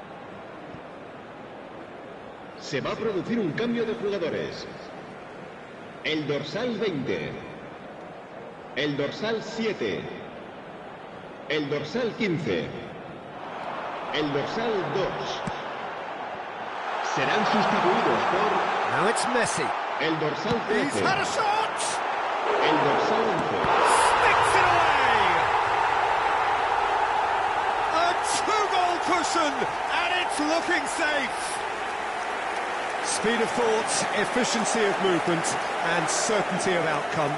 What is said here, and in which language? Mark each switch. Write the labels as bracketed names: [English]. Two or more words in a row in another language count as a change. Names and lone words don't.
[Spanish] Se va a producir un cambio de jugadores. El dorsal 20. El dorsal 7. El dorsal 15. El dorsal 2. Serán sustituidos por... [English] Now it's Messi. [Spanish] El dorsal 13. [English] He's had a shot! [Spanish] El dorsal 11. [English] Sticks it away! A two-goal cushion, and it's looking safe. Speed of thought, efficiency of movement, and certainty of outcome.